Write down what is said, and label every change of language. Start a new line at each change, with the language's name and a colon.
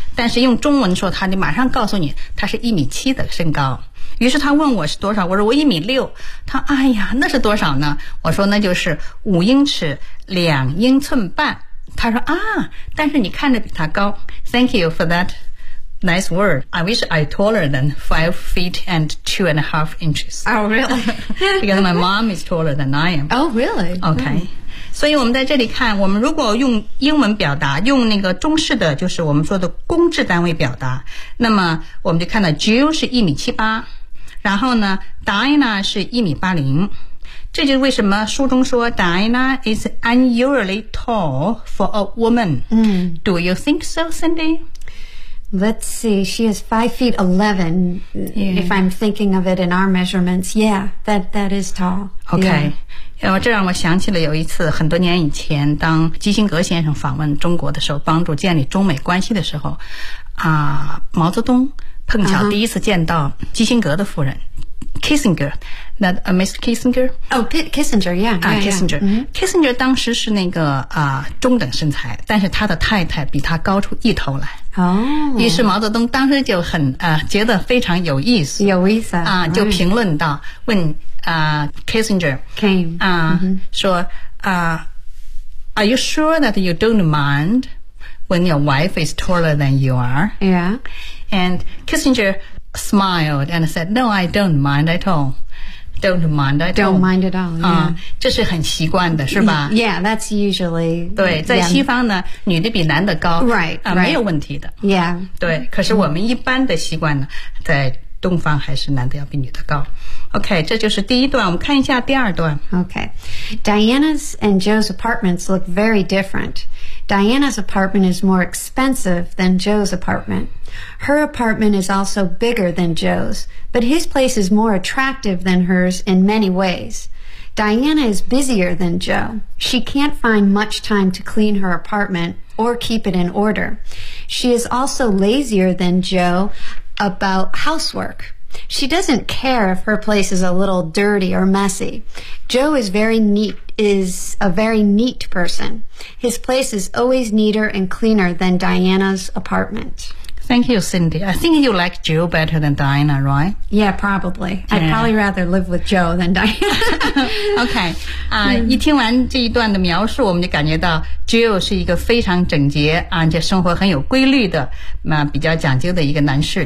Chinese: 但是用中文说他就马上告诉你他是1.7米的身高。于是他问我是多少，我说我1.6米。他哎呀那是多少呢，我说那就是5英尺2英寸半。他说啊但是你看着比他高。
English: Thank you for that nice word. I wish I taller than 5 feet and 2.5 inches. Oh, really? Because my mom is taller than I am. Oh, really? Okay.
Chinese: 所以我们在这里看，我们如果用英文表达，用那个中式的，就是我们说的公制单位表达，那么我们就看到 Jill 是1.78米，然后呢 Dinah 是1.80米。这就是为什么书中说
English: Dinah is unusually tall for a woman. Do you think so, Cindy? Let's see, she is 5 feet 11, if I'm thinking of it in our measurements. Yeah, that is tall. Okay.、Yeah.
Chinese: 这让我想起了有一次很多年以前当基辛格先生访问中国的时候，帮助建立中美关系的时候啊，毛泽东碰巧第一次见到基辛格的夫人、
English: Kissinger, not Mr. Kissinger? Oh, Kissinger, yeah. Yeah, Kissinger. Yeah.
Chinese: Kissinger 当时是那个中等身材，但是他的太太比他高出一头来。
English: Oh.
Chinese: 于是毛泽东当时就很觉得非常有意思。有意思。就评论到问Kissinger.
English: Came.
Chinese: 说
English: are you sure that you don't mind when your wife is taller than you are? Yeah. And Kissinger smiled and said, no, I don't mind at all. Don't mind at all. Don't mind at all, yeah.
Chinese: 这是很习惯的是吧？
English: Yeah, that's usually...
Chinese: 对，在西方呢，女的比男的高。
English: Right.
Chinese: 没有问题的。
English: Yeah.
Chinese: 对，可是我们一般的习惯呢，在东方还是男的要比女的高。 OK, 这就是第一段，我们看一下第二段。
English: OK. Diana's and Joe's apartments look very different. Diana's apartment is more expensive than Joe's apartment. Her apartment is also bigger than Joe's, but his place is more attractive than hers in many ways. Diana is busier than Joe. She can't find much time to clean her apartment or keep it in order. She is also lazier than Joe about housework. She doesn't care if her place is a little dirty or messy. Joe is very neat, is a very neat person. His place is always neater and cleaner than Diana's apartment. Thank you, Cindy. I think you like Joe better than Diana, right? Yeah, probably. Yeah. I'd probably rather live with Joe than Diana. Okay.
Chinese: 一听完这一段的描述，我们就感觉到 Joe 是一个非常整洁，而且生活很有规律的，比较讲究的一个男士。